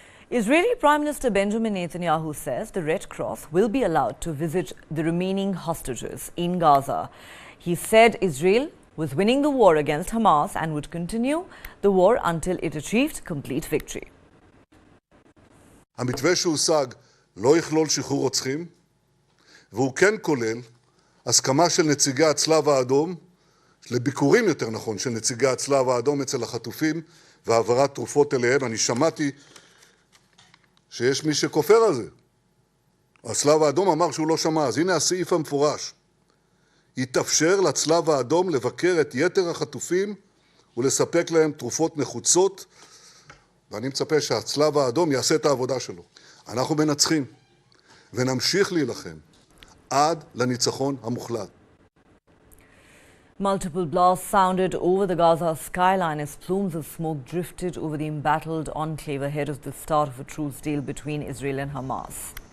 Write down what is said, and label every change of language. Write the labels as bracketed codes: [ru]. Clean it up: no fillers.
[en] Israeli Prime Minister Benjamin Netanyahu says the Red Cross will be allowed to visit the remaining hostages in Gaza. He said Israel was winning the war against Hamas and would continue the war until it achieved complete victory. [he] המתווה שהושג לא יכלול שחרור רוצחים, והוא כן כולל הסכמה של נציגי הצלב האדום, לביקורים יותר נכון של נציגי הצלב האדום אצל החטופים והעברת תרופות אליהם. אני שמעתי שיש מי שכופר על זה. הצלב האדום אמר שהוא לא שמע, אז הנה הסעיף המפורש. יתאפשר לצלב האדום לבקר את יתר החטופים ולספק להם תרופות נחוצות, ואני מצפה שהצלב האדום יעשה את העבודה שלו. אנחנו מנצחים ונמשיך להילחם עד לניצחון המוחלט. [en] Multiple blasts sounded over the Gaza skyline as plumes of smoke drifted over the embattled enclave ahead of the start of a truce deal between Israel and Hamas.